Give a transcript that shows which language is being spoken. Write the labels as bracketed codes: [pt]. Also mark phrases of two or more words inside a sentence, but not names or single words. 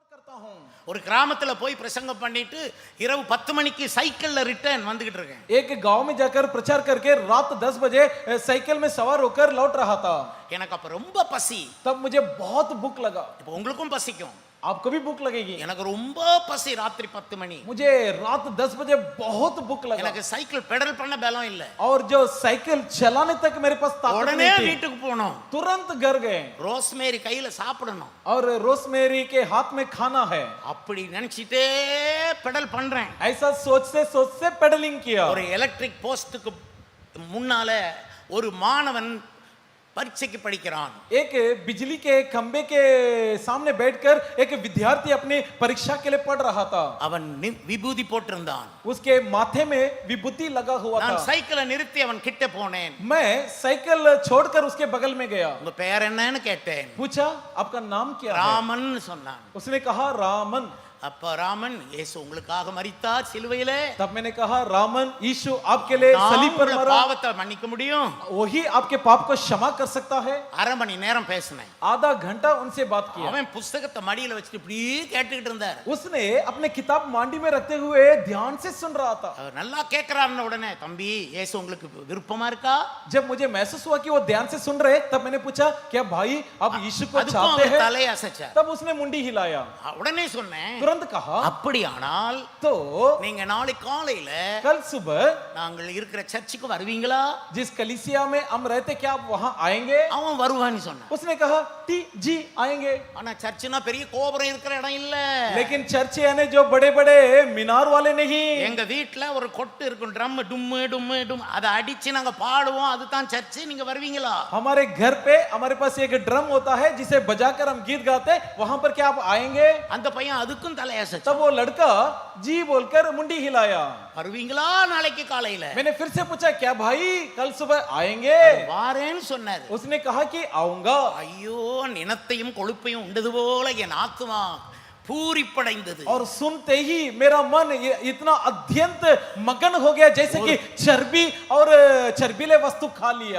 [hi] सकता हूं। [ta] ஒரு கிராமத்துல போய் பிரசங்கம் பண்ணிட்டு இரவு 10 மணிக்கு சைக்கிள்ல ரிட்டர்ன் வந்துகிட்டு இருக்கேன். [hi] एक गांव में जाकर प्रचार करके रात 10 बजे साइकिल में सवार होकर लौट रहा था। [ta] எனக்கு அப்ப ரொம்ப பசி. [hi] तब मुझे बहुत भूख लगा। [ta] இப்போ உங்களுக்கும் பசிக்கும். [hi] आपको भी भूख लगेगी। [ta] எனக்கு ரொம்ப பசி. ராத்திரி 10 மணி. [hi] मुझे रात 10 बजे बहुत भूख लगा। [ta] எனக்கு சைக்கிள் பெடல் பண்ண பலம் இல்ல. [hi] और जो साइकिल चलाने तक मेरे पास ताकत [ta] உடனே [hi] नहीं थी। [ta] வீட்டுக்கு போனோம். [hi] तुरंत घर गए। [ta] ரோஸ்மேரி கையில சாப்பிடணும். [hi] और रोसमेरी के हाथ में खाना है। [ta] அப்படி நினைச்சிட்டே பெடல் பண்றேன். [hi] ऐसा सोचते पेडलिंग किया। [ta] ஒரு எலக்ட்ரிக் போஸ்டுக்கு முன்னால ஒரு மாணவன் பரீட்சைக்கு படிக்கிறான். [hi] एक बिजली के खंबे के सामने बैठकर एक विद्यार्थी अपनी परीक्षा के लिए पढ़ रहा था। [ta] அவன் விபூதி போட்டிருந்தான். [hi] उसके माथे में विभूति लगा हुआ था। [ta] நான் சைக்கிளை நிறுத்தி அவன் கிட்ட போனேன். [hi] मैं साइकिल छोड़कर उसके बगल में गया। [ta] உங்க பேர் என்னன்னு கேட்டேன். [hi] पूछा आपका नाम क्या है? [ta] ராமன் சொன்னான். [hi] उसने कहा रामन। [ta] அப்ப ராமன் இயேசு உங்களுக்காக மரித்தார் சிலுவையிலே. [hi] तब मैंने कहा रामन यीशु आपके लिए सलीब पर मरा। [ta] பாவத்தை மன்னிக்க முடியும். [hi] वही आपके पाप को क्षमा कर सकता है। [ta] அரை மணி நேரம் பேசினேன். [hi] आधा घंटा उनसे बात किया। [ta] அவன் புத்தகத்தை மடியில வச்சிட்டு இப்படி கேட்டுக்கிட்டு இருந்தார். [hi] उसने अपने किताब मांडी में रखते हुए ध्यान से सुन रहा था। [ta] அவர் நல்லா கேக்குறாருன்னு உடனே தம்பி இயேசு உங்களுக்கு விருப்பமா இருக்கா? [hi] जब मुझे महसूस हुआ कि वो ध्यान से सुन रहे तब मैंने पूछा क्या भाई आप यीशु को चाहते हैं? [ta] தலையை அசைச்சார். [hi] तब उसने मुंडी हिलाया। [ta] உடனே சொன்னேன் [hi] तुरंत कहा [ta] அப்படியானால் [hi] तो [ta] நீங்க நாளை காலையில [hi] कल सुबह [ta] நாங்கள் இருக்கிற சர்ச்சுக்கு வருவீங்களா? [hi] जिस कलीसिया में हम रहते क्या आप वहां आएंगे? [ta] அவன் வருவான்னு சொன்னான். [hi] उसने कहा टी जी आएंगे। [ta] ஆனா சர்ச்சுனா பெரிய கோபுரம் இருக்கிற இடம் இல்ல. [hi] लेकिन चर्च यानी जो बड़े बड़े मीनार वाले नहीं। [ta] எங்க வீட்ல ஒரு கொட்டு இருக்கும் ட்ரம் டும்மு டும்மு டும் அதை அடிச்சு நாங்க பாடுவோம் அதுதான் சர்ச். நீங்க வருவீங்களா? [hi] हमारे घर पे हमारे पास एक ड्रम होता है जिसे बजाकर हम गीत गाते वहां पर क्या आप आएंगे? [ta] அந்த பையன் அதுக்கும் தலையசைச்சான். [hi] तब वो लड़का जी बोलकर मुंडी हिलाया। [ta] வருவீங்களா நாளைக்கு காலையில? [hi] मैंने फिर से पूछा क्या भाई कल सुबह आएंगे? [ta] வாரேன்னு சொன்னாரு. [hi] उसने कहा कि आऊंगा। [ta] ஐயோ நினத்தையும் கொழுப்பையும் உண்டது போல என் ஆத்துமா பூரிப்படைந்தது. [hi] और सुनते ही मेरा मन इतना अत्यंत मगन हो गया जैसे कि चर्बी और चर्बीले वस्तु खा लिया।